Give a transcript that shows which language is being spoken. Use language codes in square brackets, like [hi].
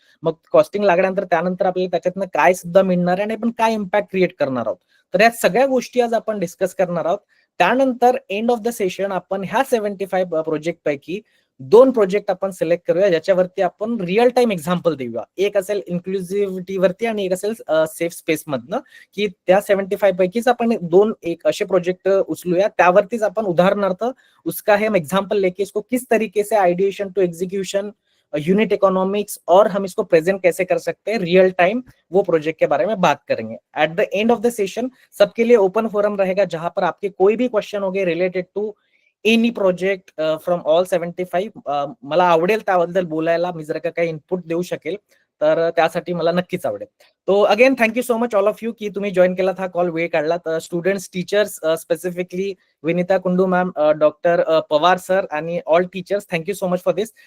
[mr] मग कॉस्टिंग लागल्यानंतर त्यानंतर आपल्याला त्याच्यातनं काय सुद्धा मिळणार आहे आणि आपण काय इम्पॅक्ट क्रिएट करणार आहोत. तर या सगळ्या गोष्टी आज आपण डिस्कस करणार आहोत. त्यानंतर एंड ऑफ द सेशन आपण ह्या 75 प्रोजेक्ट पैकी 2 प्रोजेक्ट आपण सिलेक्ट करूया ज्याच्यावरती आपण रिअल टाइम एक्झाम्पल देऊया. एक असेल इन्क्लुसिव्हिटी वरती आणि एक असेल सेफ स्पेस मधनं, की त्या 75 पैकीच आपण 2 एक असे प्रोजेक्ट उचलूया, त्यावरतीच आपण उदाहरणार्थ [hi] उसका हम एग्जाम्पल लेके इसको किस तरीके से ideation to execution, unit economics और हम इसको प्रेजेंट कैसे कर सकते हैं रियल टाइम, वो प्रोजेक्ट के बारे में बात करेंगे. [en] at the end of the session [hi] सबके लिए ओपन फोरम रहेगा जहां पर आपके कोई भी क्वेश्चन होंगे [en] Related to any project from all 75. [mr] मला आवडेल त्याबद्दल बोलायला, मी जर का काही इनपुट देऊ शकेल तर त्यासाठी मला नक्कीच आवडेल. [en] तो again thank you so much all of you [mr] की तुम्ही जॉईन केला हा कॉल, वेळ काढला. तर स्टुडंट्स, टीचर्स, स्पेसिफिकली विनीता कुंडू मॅम, डॉक्टर पवार सर आणि all teachers, [en] Thank you so much for this.